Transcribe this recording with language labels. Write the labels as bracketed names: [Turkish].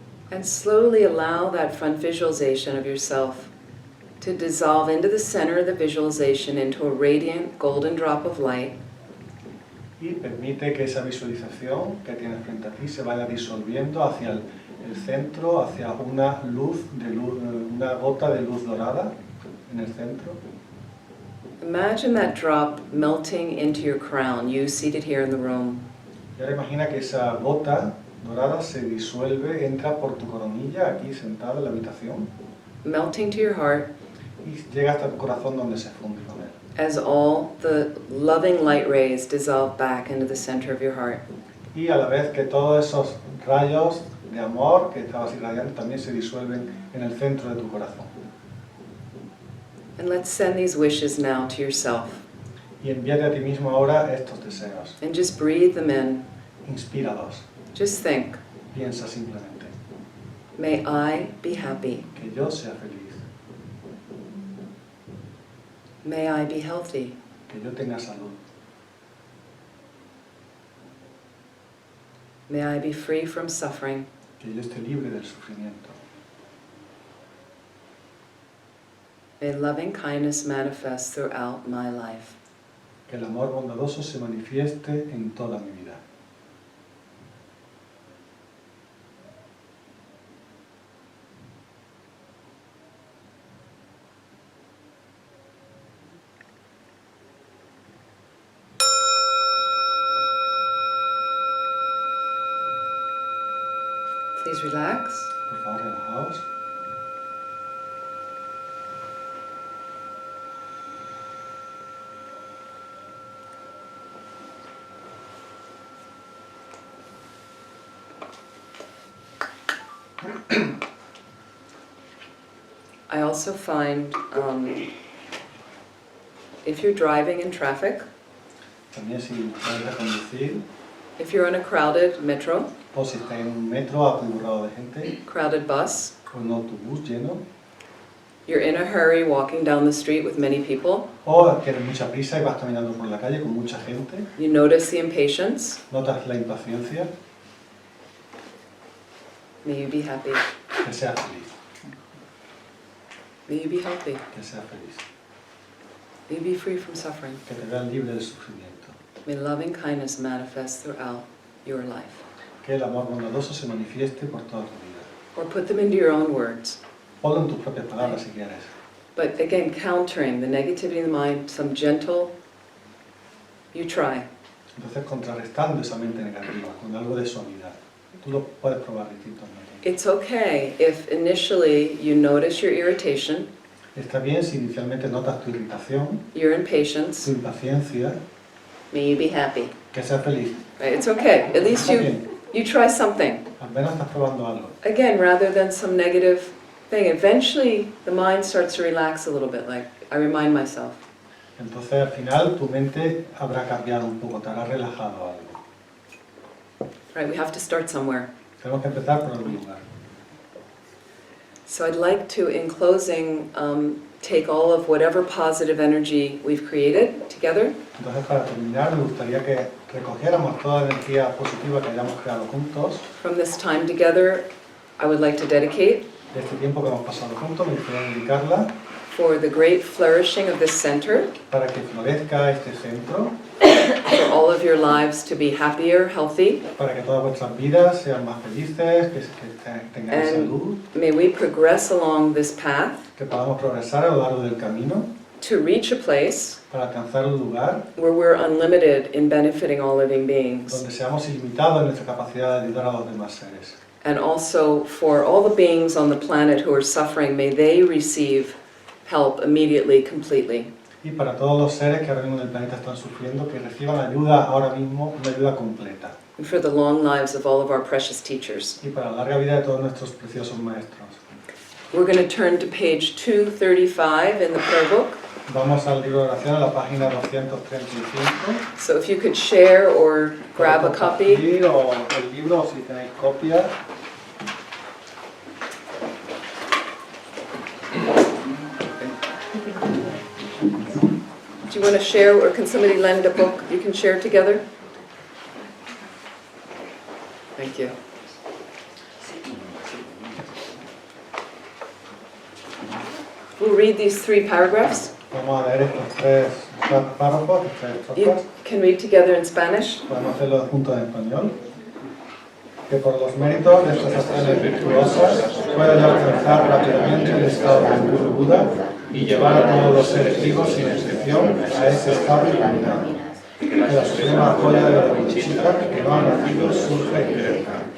[English] And slowly allow that front visualization of yourself to dissolve into the center of the visualization into a radiant golden drop of light. [Spanish] Y permite que esa visualización que tienes frente a ti se vaya disolviendo hacia el centro, hacia una una gota de luz dorada en el centro. [English] Imagine that drop melting into your crown, you seated here in the room. [Spanish] Y ahora imagina que esa gota dorada se disuelve, entra por tu coronilla aquí sentada en la habitación [English] Melting to your heart [Spanish] y llega hasta tu corazón donde se funde con él. [English] as all the loving light rays dissolve back into the center of your heart. [Spanish] Y a la vez que todos esos rayos de amor que estabas irradiando también se disuelven en el centro de tu corazón. [English] And let's send these wishes now to yourself. [Spanish] Y envíate a ti mismo ahora estos deseos. [English] And just breathe them in. [Spanish] Inspíralos. [English] Just think, [Spanish] Piensa simplemente [English] may I be happy. [Spanish] que yo sea feliz, [English] May I be healthy. [Spanish] que yo tenga salud, [English] May I be free from suffering. [Spanish] que yo esté libre del sufrimiento. [English] May loving kindness manifest throughout my life. [Spanish] Que el amor bondadoso se manifieste en toda mi vida. [English] Please relax. [Spanish] Por favor, relajaos. [English] I also find if you're driving in traffic, [Spanish] También si vas a conducir [English] if you're on a crowded metro, [Spanish] o si estás en un metro atiborrado de gente [English] crowded bus, [Spanish] o en un autobús lleno [English] you're in a hurry walking down the street with many people, [Spanish] o tienes mucha prisa y vas caminando por la calle con mucha gente, [English] you notice the impatience, [Spanish] notas la impaciencia, [English] may you be happy. [Spanish] que seas feliz, [English] May you be healthy. [Spanish] que seas feliz, [English] May you be free from suffering. [Spanish] que te veas libre del sufrimiento, [English] May loving kindness manifest throughout your life. [Spanish] que el amor bondadoso se manifieste por toda tu vida. [English] Or put them into your own words. [Spanish] Ponlo en tus propias palabras si quieres. [English] But again, countering the negativity in the mind, some gentle, you try. [Spanish] Entonces, contrarrestando esa mente negativa con algo de suavidad. Tú lo puedes probar distintos métodos. [English] It's okay if initially you notice your irritation, [Spanish] Está bien si inicialmente notas tu irritación, [English] your [Spanish] tu [English] impatience, [Spanish] impaciencia, [English] may you be happy. [Spanish] que seas feliz. [English] Right? It's okay. At least [Spanish] Está [English] you, [Spanish] bien, [English] you try something. [Spanish] al menos estás probando algo. [English] Again, rather than some negative thing. Eventually the mind starts to relax a little bit, like I remind myself. [Spanish] Entonces al final tu mente habrá cambiado un poco, te habrá relajado algo. [English] Right? We have to start somewhere. [Spanish] Tenemos que empezar por algún lugar. [English] So I'd like to, in closing, take all of whatever positive energy we've created together [Spanish] Entonces para terminar me gustaría que recogiéramos toda la energía positiva que hayamos creado juntos. [English] from this time together. I would like to dedicate [Spanish] De este tiempo que hemos pasado juntos me gustaría dedicarla [English] for the great flourishing of this center, [Spanish] para que florezca este centro, [English] for all of your lives to be happier, healthy, [Spanish] para que todas vuestras vidas sean más felices, que tengáis salud, [English] may we progress along this path [Spanish] que podamos progresar a lo largo del camino [English] to reach a place [Spanish] para alcanzar un lugar [English] where we're unlimited in benefiting all living beings. [Spanish] donde seamos ilimitados en nuestra capacidad de ayudar a los demás seres. [English] And also for all the beings on the planet who are suffering, may they receive help immediately, completely. [Spanish] Y para todos los seres que ahora mismo en el planeta están sufriendo, que reciban ayuda ahora mismo, una ayuda completa. [English] And for the long lives of all of our precious teachers. [Spanish] Y para la larga vida de todos nuestros preciosos maestros. [English] We're going to turn to page 235 in the prayer book. [Spanish] Vamos al libro de oración, a la página 235. [English] So if you could share or grab a copy. [Spanish] O el libro, si tenéis copia. [English] Do you want to share, or can somebody lend a book you can share together? Thank you. We'll read these 3 paragraphs. [Spanish] Vamos a leer estos 3 párrafos, estas 3 [English] You [Spanish] estrofas. [English] can read together in Spanish. [Spanish] Podemos hacerlo juntos en español. Que por los méritos de estas acciones virtuosas pueda yo alcanzar rápidamente el estado de puro Buda y llevar a todos los seres vivos sin excepción a ese estado iluminado. Que la suprema joya de la bodhisattva que no ha nacido surja y crezca.